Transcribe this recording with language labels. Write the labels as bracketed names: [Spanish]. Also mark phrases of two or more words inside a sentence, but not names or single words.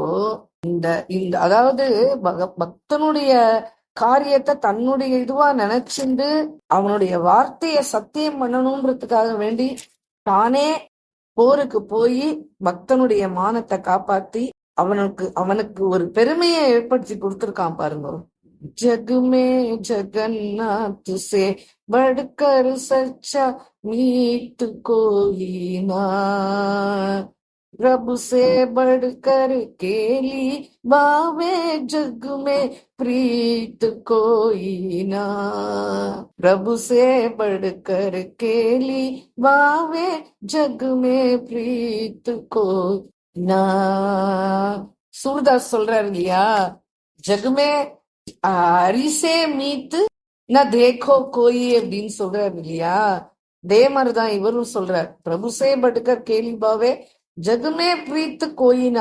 [Tamil] இந்த இந்த அதாவது பக்தனுடைய காரியத்தை தன்னுடைய இதுவா நினைச்சுண்டு அவனுடைய வார்த்தைய சத்தியம் பண்ணணும்ன்றதுக்காக வேண்டி தானே போருக்கு போய் பக்தனுடைய மானத்தை காப்பாத்தி அவனுக்கு ஒரு பெருமையை ஏற்படுத்தி கொடுத்திருக்கான் பாருங்க. [Hindi] जग में जगन्नाथ से बढ़कर सच्चा मीत कोई ना, प्रभु से बढ़कर केली बावे जग में प्रीत कोई ना, प्रभु से बढ़कर केली बावे जग में प्रीत कोई ना. [Tamil] சூர்தாஸ் சொல்றாரு இல்லையா, [Hindi] जग में हरि से मीत न देखो कोई [Tamil] அப்படின்னு சொல்றாரு இல்லையா, அதே மாதிரிதான் இவரும் சொல்றார். [Hindi] प्रभु से बढ़कर केली बावे जग में प्रीत कोई ना.